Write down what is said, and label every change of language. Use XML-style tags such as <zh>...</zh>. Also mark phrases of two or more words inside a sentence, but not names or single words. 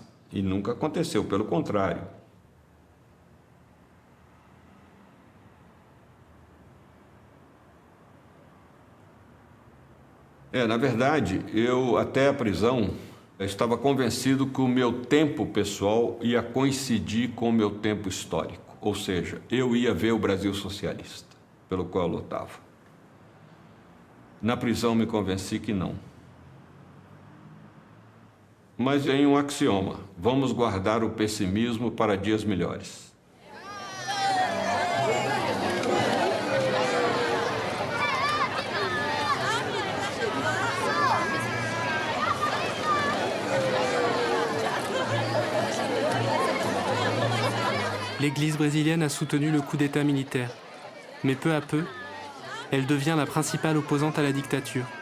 <pt>E nunca aconteceu, pelo contrário. Na verdade, eu até a prisão estava convencido que o meu tempo pessoal ia coincidir com o meu tempo histórico. Ou seja, eu ia ver o Brasil socialista, pelo qual eu lutava. Na prisão me convenci que não. Mas em um axioma, vamos guardar o pessimismo para dias melhores.</pt> <fr>L'Église brésilienne a soutenu le coup d'État militaire, mais peu à peu, elle devient la principale opposante à la dictature.</fr>